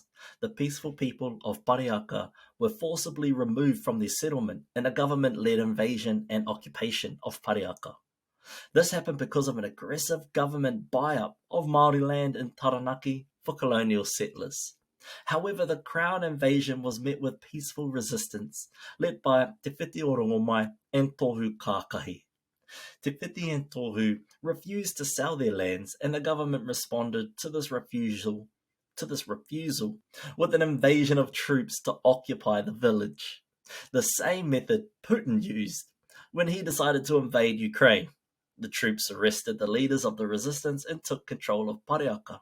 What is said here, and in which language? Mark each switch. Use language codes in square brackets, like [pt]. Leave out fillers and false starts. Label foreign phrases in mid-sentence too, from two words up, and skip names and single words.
[en] The peaceful people of Pariaka were forcibly removed from their settlement in a government-led invasion and occupation of Pariaka. This happened because of an aggressive government buy-up of Māori land in Taranaki for colonial settlers. However, the Crown invasion was met with peaceful resistance, led by Te Whiti o Rongomai and Tohu Kākahi. Te Whiti and Tohu refused to sell their lands, and the government responded to this refusal with an invasion of troops to occupy the village. The same method Putin used when he decided to invade Ukraine. The troops arrested the leaders of the resistance and took control of Pariaka.